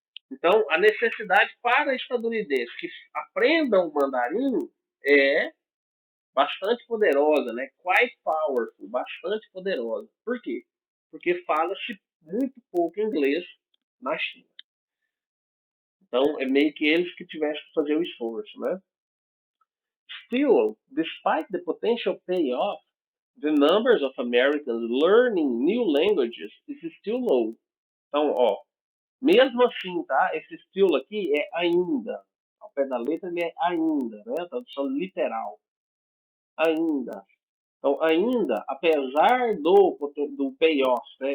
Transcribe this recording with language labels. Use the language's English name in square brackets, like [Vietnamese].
[Portuguese] Então, a necessidade para estadunidenses que aprendam o mandarim é bastante poderosa, né? [English] Quite powerful, [Portuguese] bastante poderosa. Por quê? Porque fala-se muito pouco inglês na China. Então, é meio que eles que tivessem que fazer o esforço, né? [English] Still, despite the potential payoff, the numbers of Americans learning new languages is still low. [Portuguese] Então, ó, mesmo assim, tá? Esse still aqui é ainda. Ao pé da letra ele é ainda, né? A tradução literal. Ainda. Então, ainda, apesar do payoff, né?